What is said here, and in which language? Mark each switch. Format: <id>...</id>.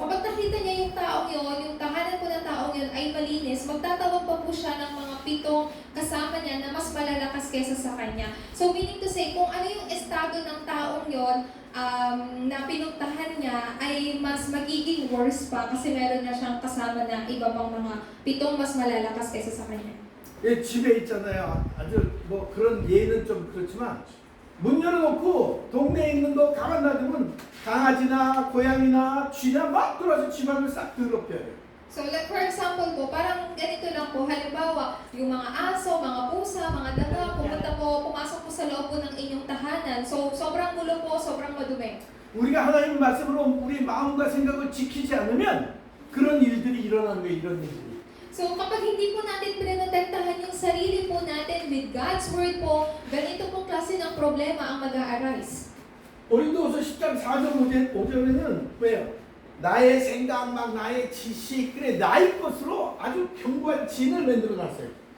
<tl>Kapag nakita niya yung taong yon, yung tahanan po ng taong yon ay malinis, magtatawag pa po siya ng mga 7 kasama niya na mas malalakas kaysa sa kanya. So, meaning to say, kung ano yung estado ng taong yon, na pinuntahan niya ay mas magiging worse pa kasi meron na siyang kasama na iba pang mga 7 mas malalakas kaysa sa kanya.</tl> <ko>예, 집에 있잖아요. 아주 뭐 그런 예는 좀 그렇지만 문 열어놓고 동네에 있는 거 가만 놔두면 강아지나 고양이나 쥐나 막 들어와서 집안을 싹 더럽혀요.</ko> <tl>So like for example po, parang ganito lang po, halimbawa, yung mga aso, mga pusa, mga daga, pumasok po sa loob po ng inyong tahanan. So sobrang gulo po, sobrang madumi.</tl> <ko>우리가 하나님 말씀으로 우리 마음과 생각을 지키지 않으면 그런 일들이 일어나는 거예요. 이런 일들이.</ko> <tl>So kapag hindi po natin pinotektahan yung sarili po natin</tl> <en>with God's Word</en> <tl>po, ganito pong klase ng problema ang mag-a-arise.</tl> <ko>고린도후서 10장 4절 5절에는 왜요? 나의 생각만 나의 지식 그래 나의 것으로 아주 견고한 진을 만들어 놨어요.</ko>